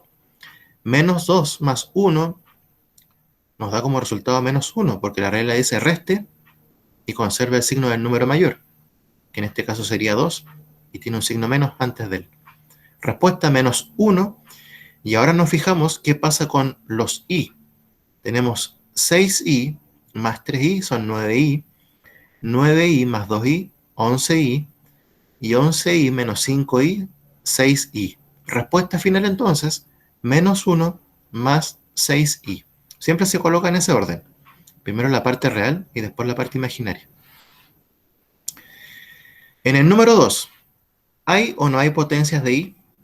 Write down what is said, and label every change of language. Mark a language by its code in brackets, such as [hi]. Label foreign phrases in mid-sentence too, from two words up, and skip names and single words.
[es] Menos 2 más 1 nos da como resultado menos 1, porque la regla dice reste y conserva el signo del número mayor, que en este caso sería 2, y tiene un signo menos antes de él. Respuesta menos 1, y ahora nos fijamos qué pasa con los i. Tenemos 6i más 3i son 9i, 9i más 2i, 11i, y 11i menos 5i, 6i. Respuesta final entonces, menos 1 más 6i. Siempre se coloca en ese orden. Primero la parte real y después la parte imaginaria. En el número 2, ¿hay o no hay potencias de i?